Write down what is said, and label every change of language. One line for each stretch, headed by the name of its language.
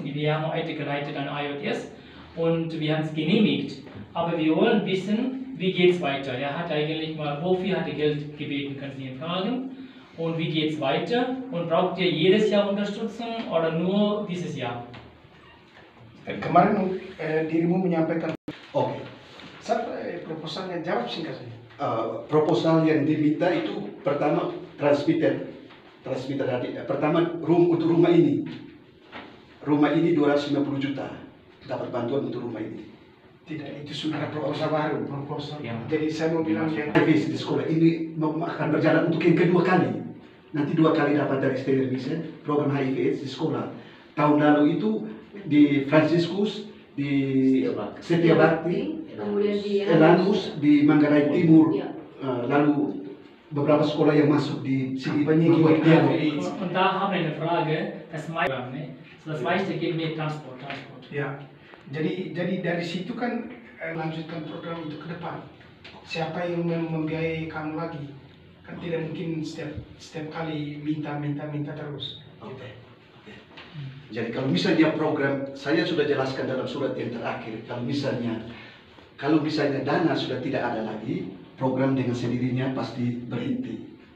German: Wir haben heute geleitet an IOTS und wir haben es genehmigt. Aber wir wollen wissen, wie geht es weiter. Er hat eigentlich mal, wofür hat er Geld gebeten, können Sie ihn fragen. Und wie geht es weiter? Und braucht ihr jedes Jahr Unterstützung oder nur dieses Jahr?
Indonesian: Kemarin dirimu menyampaikan, Oke. proposalnya, jawab singkat saja. Proposal yang diminta itu pertama transmitter tadi. Pertama untuk rumah ini. Rumah ini 250 juta. Dapat bantuan untuk rumah ini. Tidak, itu sudah proposal baru. Proposal. Ya. Jadi saya mau bilang yang HIVS di sekolah ini akan berjalan untuk yang kedua kali. Nanti 2 kali dapat dari Steiner Mission program HIV/AIDS di sekolah. Tahun lalu itu di Franciscus, di Setiabakti, kemudian di Elanus, di Manggarai Timur, Ya. lalu beberapa sekolah yang masuk di sini Kampanye membuat
German: gegen
Indonesian: dialog. HIV/AIDS.
German: Und da haben wir eine Frage, das meiste geht mit Transport.
Indonesian: Ya, jadi dari situ kan lanjutkan program itu ke depan. Siapa yang membiayai kamu lagi? Kan tidak mungkin setiap kali minta terus. Oke. Jadi kalau misalnya program, saya sudah jelaskan dalam surat yang terakhir, kalau misalnya dana sudah tidak ada lagi, program dengan sendirinya pasti berhenti.